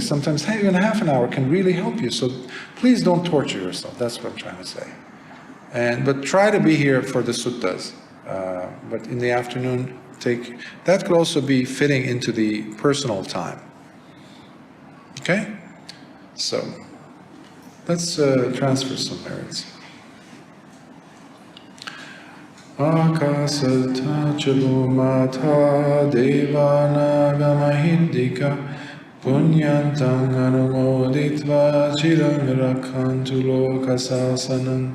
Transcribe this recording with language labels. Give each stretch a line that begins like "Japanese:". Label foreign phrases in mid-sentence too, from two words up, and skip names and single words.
English: Sometimes even half an hour can really help you. So please don't torture yourself. That's what I'm trying to say. But try to be here for the suttas. But in the afternoon, that could also be fitting into the personal time. Okay? So let's transfer some merits.
Pali: Akasata chabumata devana gamahindika punyantang anumoditva chirang rakhantu lokasasanam.